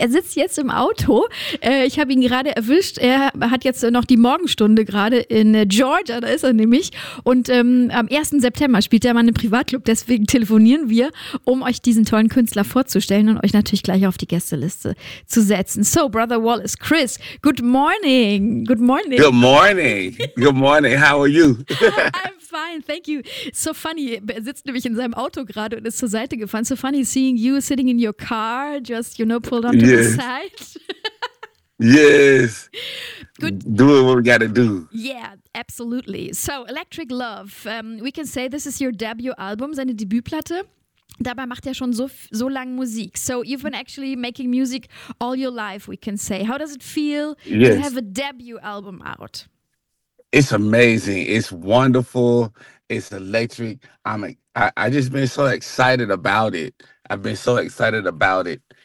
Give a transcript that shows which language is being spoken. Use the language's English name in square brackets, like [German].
[German] Er sitzt jetzt im Auto. Ich habe ihn gerade erwischt. Er hat jetzt noch die Morgenstunde gerade in Georgia, da ist er nämlich. Und am 1. September spielt der Mann im Privatclub, deswegen telefonieren wir, um euch diesen tollen Künstler vorzustellen und euch natürlich gleich auf die Gästeliste zu setzen. [English] So, Brother Wallace, Chris, good morning. Good morning. Good morning. Good morning. How are you? Fine, thank you. So funny, [German] er sitzt nämlich in seinem Auto gerade und ist zur Seite gefahren. [English] So funny seeing you sitting in your car, just, you know, pulled onto yes. the side. Yes. Good. Doing what we got to do. Yeah, absolutely. So, Electric Love. We can say this is your debut album, [German] seine Debütplatte. Dabei macht er schon so lange Musik. [English] So, you've been actually making music all your life, we can say. How does it feel yes. to have a debut album out? It's amazing. It's wonderful. It's electric. I just been so excited about it. I've been so excited about it.